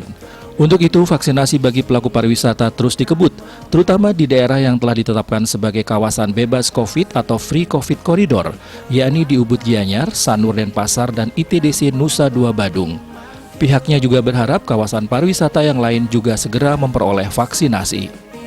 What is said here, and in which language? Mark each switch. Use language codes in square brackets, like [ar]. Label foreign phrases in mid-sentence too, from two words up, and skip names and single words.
[id] Untuk itu, vaksinasi bagi pelaku pariwisata terus dikebut, terutama di daerah yang telah ditetapkan sebagai kawasan bebas COVID atau Free COVID Corridor, yakni di Ubud Gianyar, Sanur Denpasar, dan ITDC Nusa Dua Badung. Pihaknya juga berharap kawasan pariwisata yang lain juga segera memperoleh vaksinasi.